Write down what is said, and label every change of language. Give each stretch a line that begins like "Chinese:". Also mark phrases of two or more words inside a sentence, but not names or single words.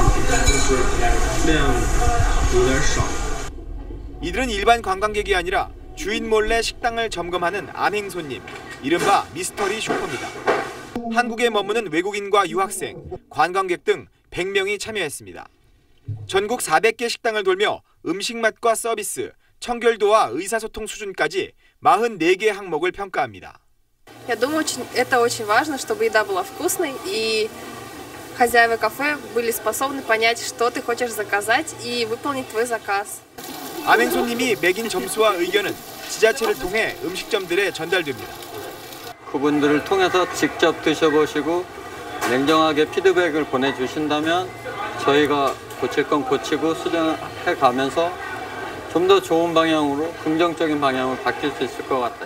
Korean: 이들은 일반 관광객이 아니라 주인 몰래 식당을 점검하는 암행 손님, 이른바 미스터리 쇼퍼입니다. 한국에 머무는 외국인과 유학생, 관광객 등 100명이 참여했습니다. 전국 400개 식당을 돌며 음식 맛과 서비스, 청결도와 의사소통 수준까지 44개 항목을 평가합니다.
Russian: Я думаю, это очень важно, чтобы еда была вкусной и хозяева кафе были способны понять, что ты хочешь заказать и выполнить твой заказ.
Korean: 암행 손님이 매긴 점수와 의견은 지자체를 통해 음식점들에 전달됩니다. 그분들을 통해서 직접 드셔보시고 냉정하게 피드백을 보내주신다면 저희가 고칠 건 고치고 수정해 가면서 좀 더 좋은 방향으로 긍정적인 방향으로 바뀔 수 있을 것 같아요.